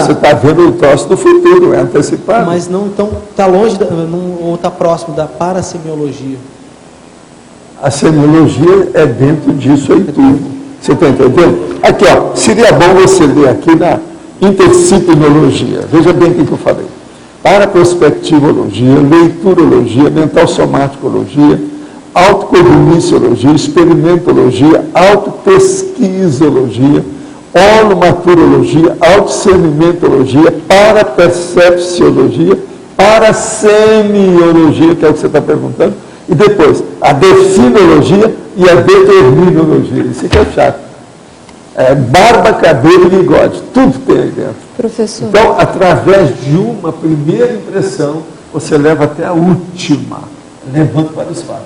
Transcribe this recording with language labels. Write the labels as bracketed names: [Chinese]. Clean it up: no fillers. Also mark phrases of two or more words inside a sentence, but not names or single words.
[Portuguese] você está vendo o troço do futuro, é antecipado. Mas não então está longe ou está próximo da parasemiologia. A semiologia é dentro disso aí tudo. Você está entendendo? Aqui, ó, seria bom você ler aqui na interdisciplinologia. Veja bem o que eu falei. Paraprospectivologia, leiturologia, mental-somaticologia, autocogniciologia, experimentologia, autopesquisologia, holomaturologia, autodiscernimentologia, parapercepciologia, parasemiologia, que é o que você está perguntando, e depois a definologia e a determinologia. Isso aqui é chato. Barba, cabelo e bigode, tudo tem aí dentro. Professor. Então, através de uma primeira impressão, você leva até a última, levando para os fatos.